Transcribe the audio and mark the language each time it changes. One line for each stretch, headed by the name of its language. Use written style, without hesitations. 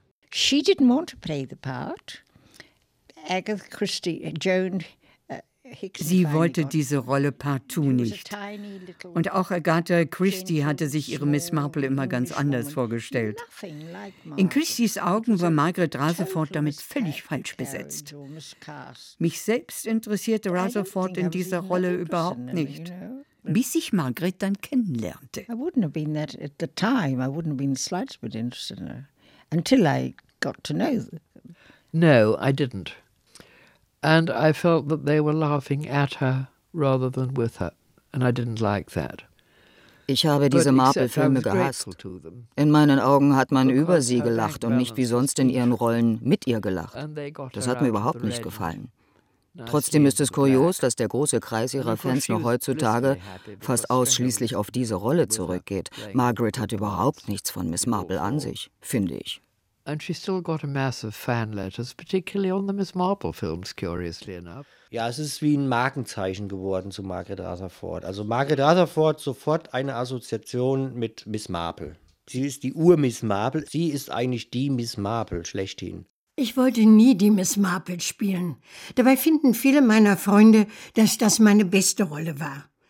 English: She didn't want to play the part. Agatha Christie, Joan Hickson.
German: Sie wollte diese Rolle partout nicht. Und auch Agatha Christie hatte sich ihre Miss Marple immer ganz anders vorgestellt. In Christies Augen war Margaret Rutherford damit völlig falsch besetzt. Mich selbst interessierte Rutherford in dieser Rolle überhaupt nicht. Bis ich Margaret dann kennenlernte.
English: I wouldn't have been that at the time. I wouldn't have been the slightest bit interested in her. Until I got to know them. No, I didn't. And I felt that they were laughing at her rather than with her. And I didn't like that.
German: Ich habe diese Marple-Filme gehasst. In meinen Augen hat man über sie gelacht und nicht wie sonst in ihren Rollen mit ihr gelacht. Das hat mir überhaupt nicht gefallen. Trotzdem ist es kurios, dass der große Kreis ihrer Fans noch heutzutage fast ausschließlich auf diese Rolle zurückgeht. Margaret hat überhaupt nichts von Miss Marple an sich, finde ich.
English: And she still got a mass of fan letters, particularly on the Miss Marple films, curiously enough.
German: Ja, es ist wie ein Markenzeichen geworden zu Margaret Rutherford. Also Margaret Rutherford sofort eine Assoziation mit Miss Marple. Sie ist die Ur-Miss Marple. Sie ist eigentlich die Miss Marple schlechthin. Ich wollte nie die Miss Marple spielen. Dabei finden viele meiner Freunde, dass das meine beste Rolle war.